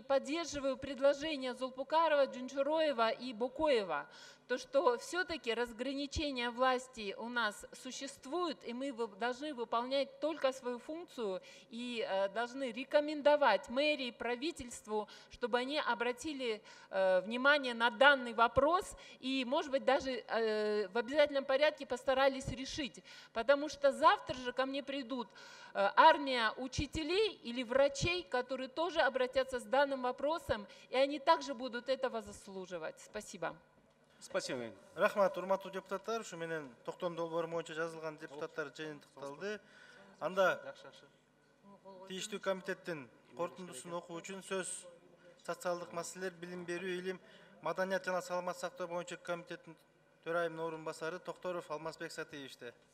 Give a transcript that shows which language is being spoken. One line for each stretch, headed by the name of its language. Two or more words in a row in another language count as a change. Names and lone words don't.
Russian: поддерживаю предложения Зулпукарова, Джунчуроева и Букоева, то, что все-таки разграничение власти у нас существует, и мы должны выполнять только свою функцию и должны рекомендовать мэрии, правительству, чтобы они обратили внимание на данный вопрос и, может быть, даже в обязательном порядке постарались решить. Потому что завтра же ко мне придут армия учителей или врачей, которые тоже обратятся с данным вопросом, и они также будут этого заслуживать. Спасибо. Спасибо.
Kyrgyz: Рахмат, урматтуу депутаттар, ушу менен токтом долбоору боюнча жазылган депутаттар жыйынтыкталды. Анда тийиштүү комитеттин корутундусун окуу үчүн сөз социалдык маселелер, билим берүү, илим, маданият жана саламат сактоо боюнча комитеттин төрайымынын орун басары Токторов Алмазбек Сатиевичте.